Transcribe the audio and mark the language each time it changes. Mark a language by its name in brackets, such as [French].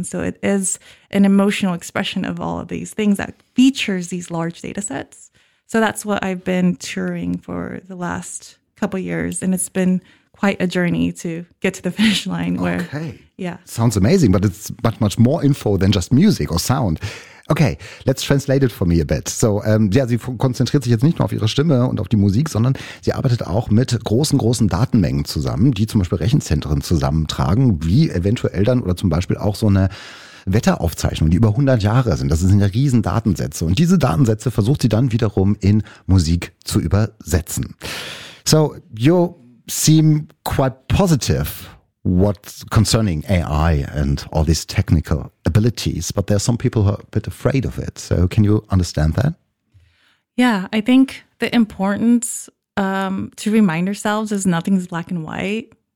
[English] And so it is an emotional expression of all of these things that features these large data sets. So that's what I've been touring for the last couple years. And it's been quite a journey to get to the finish line. Where, okay. Yeah. Sounds amazing, but it's much, much more info than just music or sound. Okay, let's translate it for me a bit. [German] So, sie konzentriert sich jetzt nicht nur auf ihre Stimme und auf die Musik, sondern sie arbeitet auch mit großen, großen Datenmengen zusammen, die zum Beispiel Rechenzentren zusammentragen, wie eventuell dann oder zum Beispiel auch so eine Wetteraufzeichnungen, die über 100 Jahre sind. Das sind ja riesen Datensätze. Und diese Datensätze versucht sie dann wiederum in Musik zu übersetzen. [English] So, you seem quite positive what concerning AI and all these technical abilities, but there are some people who are a bit afraid of it. So can you understand that? Yeah, I think the importance to remind ourselves is nothing's black and white.